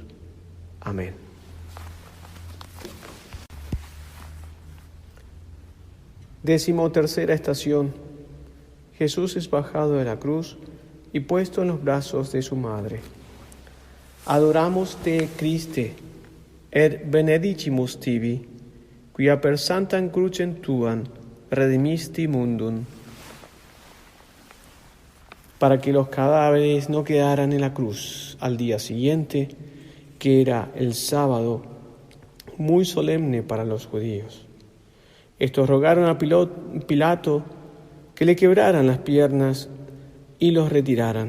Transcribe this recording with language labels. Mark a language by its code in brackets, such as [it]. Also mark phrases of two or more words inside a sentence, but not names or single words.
[es] Amén. Decimotercera estación. Jesús es bajado de la cruz y puesto en los brazos de su madre. [la] Adoramos te, Christe, et benedicimus tibi, quia per sanctam crucem tuam redimisti mundum. [es] Para que los cadáveres no quedaran en la cruz al día siguiente, que era el sábado, muy solemne para los judíos. Estos rogaron a Pilato que le quebraran las piernas y los retiraran.